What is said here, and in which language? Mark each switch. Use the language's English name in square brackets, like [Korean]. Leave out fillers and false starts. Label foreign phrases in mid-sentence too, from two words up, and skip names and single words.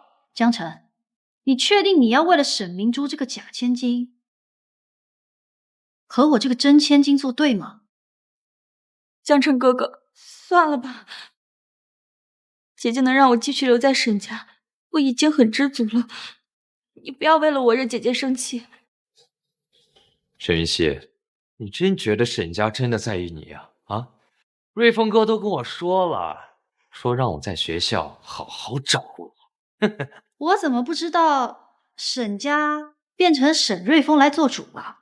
[Chinese] 江澄，你确定你要为了沈明珠这个假千金，和我这個真千金作對嗎？江澄哥哥，算了吧，姐姐能讓我繼續留在沈家，我已經很知足了。你不要為了我惹姐姐生氣。沈雲熙，你真覺得沈家真的在意你啊？啊，瑞豐哥都跟我說了，說讓我在學校好好照顧你。我怎麼不知道沈家變成沈瑞豐來做主了？